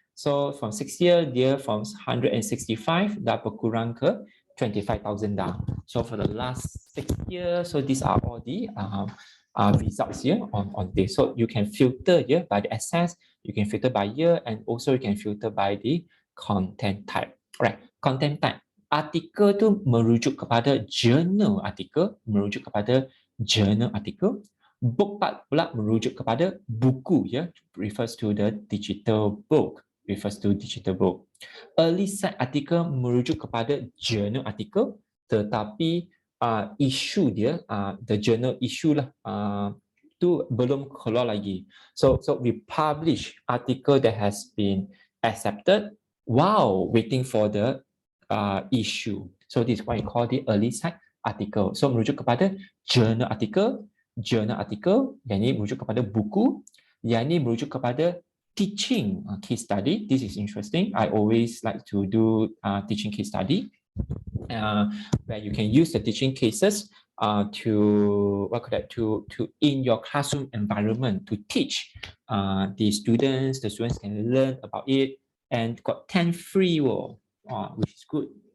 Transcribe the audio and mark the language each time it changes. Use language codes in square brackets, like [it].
[en] So from 6 year, dia from 165 [ms] dah berkurang ke 25,000 dah. [en] So for the last 6 years, so these are all the results here on this. So you can filter here by the access, you can filter by year, and also you can filter by the content type. Alright, content type. [ms] Artikel tu merujuk kepada jurnal artikel, merujuk kepada jurnal artikel. [en] Book part [ms] pula merujuk kepada buku, ya, [en] refers to the digital book, refers to digital book. [ms] Early site artikel merujuk kepada jurnal artikel, tetapi isu dia, [en] the journal issue [ms] lah, tu belum keluar lagi. [en] So we publish article that has been accepted while waiting for the issue. So this is what we call the early site article. [ms] So merujuk kepada journal article, yang ini merujuk kepada buku, yang ini merujuk kepada teaching case study. [en] This is interesting. I always like to do teaching case study. Where you can use the teaching cases to in your classroom environment to teach the students. The students can learn about it and got 10 free, which is good.